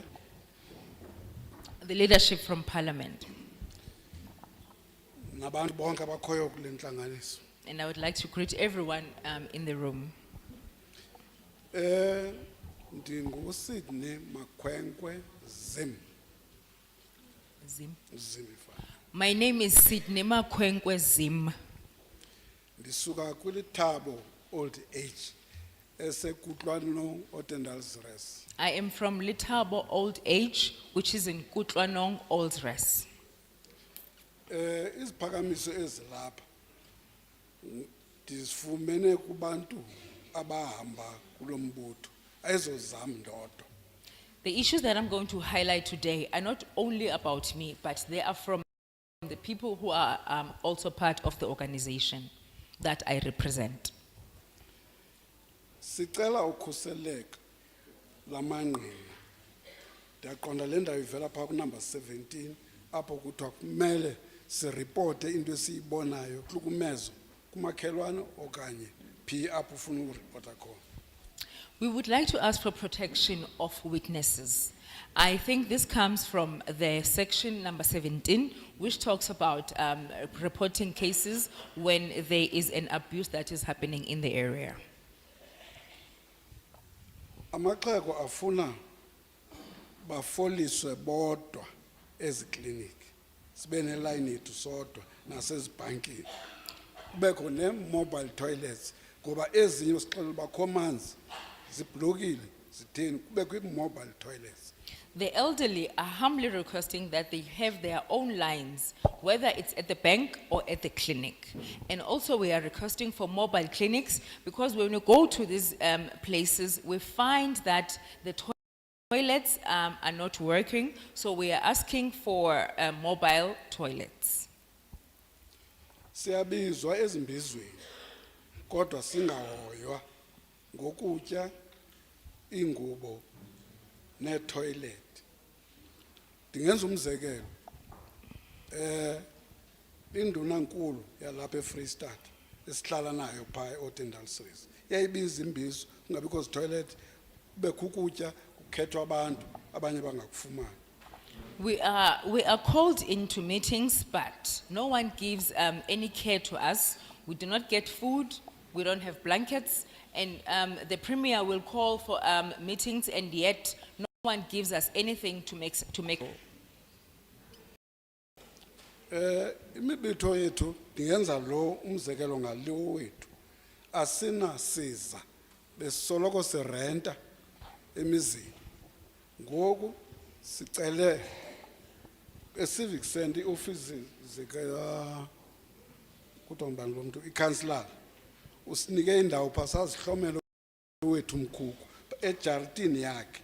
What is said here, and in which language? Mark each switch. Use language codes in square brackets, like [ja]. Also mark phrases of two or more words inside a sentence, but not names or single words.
[en] The leadership from Parliament. [xh] nabantu bonke abakhoyo kule ntlanganiso. [en] And I would like to greet everyone in the room. [xh] NdinguSydney Makhwenkwe Zim. Zim. Zim ifana. [en] My name is Sydney Makhwenkwe Zim. [xh] Ndisuka kwilithabo [en] old age [xh] esekutlwanong Otendalsres. [en] I am from Litabo Old Age, which is in Kutlanong Old Res. [xh] Iziphakamiso ezilapha ndizifumene kubantu abahamba kulombutho ayizozam ndodwa. [en] The issues that I'm going to highlight today are not only about me, but they are from the people who are also part of the organization that I represent. [xh] Sicela ukhuseleko lamangqina. Ndiyaqonda le ndawo ivela phaa kunumber 17 apho kuthiwa kumele siripote into esiyibonayo kuhlukumezo kumakhelwane okanye phi apho ufuna ukuripota khona. [en] We would like to ask for protection of witnesses. I think this comes from the section number 17, which talks about reporting cases when there is an abuse that is happening in the area. [xh] Amaxhego afuna bafoliswe bodwa ezikliniki. Sibe neline yethu sodwa nasezibhankini. Kubekho ne- [en] mobile toilets [xh] ngoba ezinye sixelela bakho amanzi ziblokile zitheni kubekho i- [en] mobile toilets. The elderly are humbly requesting that they have their own lines, whether it's at the bank or at the clinic. And also we are requesting for mobile clinics because when we go to these places, we find that the toilets are not working. So we are asking for mobile toilets. [xh] Siyabizwa ezimbizweni kodwa singahoywa ngokutya ingubo ne-toilet. Ndingenza umzekelo. Induna nkulu yalapha eFree State esihlala nayo phaa eOttendal Series. Yayibiza imbizo kungabikho toilet kubekho ukutya kukhethwa abantu abanye bangakufumani. [en] We are called into meetings, but no one gives any care to us. We do not get food, we don't have blankets, and the Premier will call for meetings, and yet no one gives us anything to make. [xh] Imibutho yethu ndingenza lo umzekelo ngaliwo wethu. Asinasiza besoloko sirenta emizini. Ngoku sicele [en] civic center office [xh] zika kuthiwa ngubani lo muntu i-councillor usinike indawo phaa sazihlomela wethu mkhukhu ejaritini yakhe.